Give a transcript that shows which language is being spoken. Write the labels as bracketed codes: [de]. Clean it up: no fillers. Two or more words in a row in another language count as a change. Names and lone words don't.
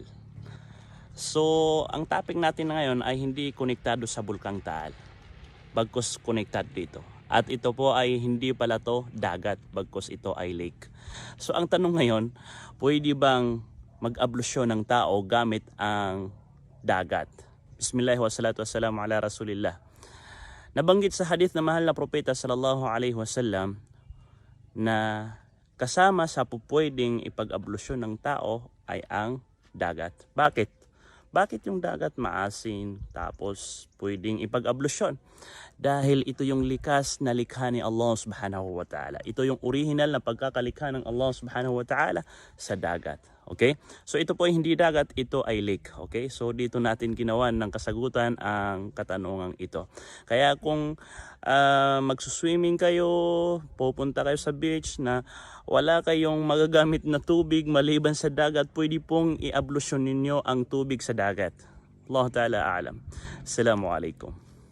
[tl] So, ang topic natin ngayon ay hindi konektado sa Bulkang Taal, bagkus konektad dito. At ito po ay hindi pala to dagat, bagkus ito ay lake. So, ang tanong ngayon, pwede bang mag-ablusyon ng tao gamit ang dagat? [ar] بسم الله والصلاة والسلام على رسول الله. [tl] Nabanggit sa hadith na mahal na propeta [ar] صلى الله عليه وسلم [tl] na kasama sa pupwedeng ipag-ablusyon ng tao ay ang dagat. Bakit? Bakit yung dagat maasin tapos pwedeng ipag-ablusyon? Dahil ito yung likas na likha ni Allah [ar] سبحانه وتعالى. [tl] Ito yung original na pagkakalikha ng Allah [ar] سبحانه وتعالى [tl] sa dagat. Okay? So ito po ay hindi dagat, ito ay lake. Okay? So dito natin ginawan ng kasagutan ang katanungang ito. Kaya kung magsuswimming kayo, pupunta kayo sa beach na wala kayong magagamit na tubig maliban sa dagat, pwede pong i-ablusyon ninyo ang tubig sa dagat. [ar] الله تعالى أعلم السلام عليكم.